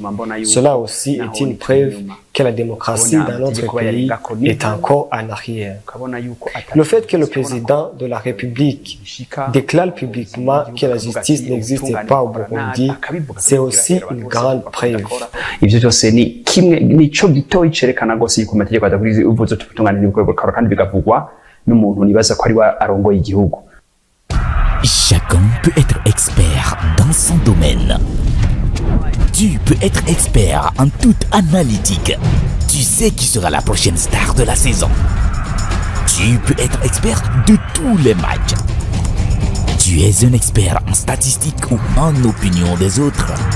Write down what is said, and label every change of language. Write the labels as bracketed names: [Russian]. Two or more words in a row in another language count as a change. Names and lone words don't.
[French] Cela aussi est une preuve que la démocratie dans notre pays est encore en arrière. Le fait que le président de la République déclare publiquement que la justice n'existe pas au Burundi, c'est aussi une grande preuve. [Rundi] Ivyo byose ni kimwe nico gitoyi cerekana gose yuko amategeko adakurikiza uvuze tutungana n'ibikoro kandi bigavugwa n'umuntu nibaza ko ari wa arongoye igihugu. [French] Chacun peut être expert dans son domaine. Tu peux être expert en toute analytique. Tu sais qui sera la prochaine star de la saison. Tu peux être expert de tous les matchs. Tu es un expert en statistiques ou en opinion des autres.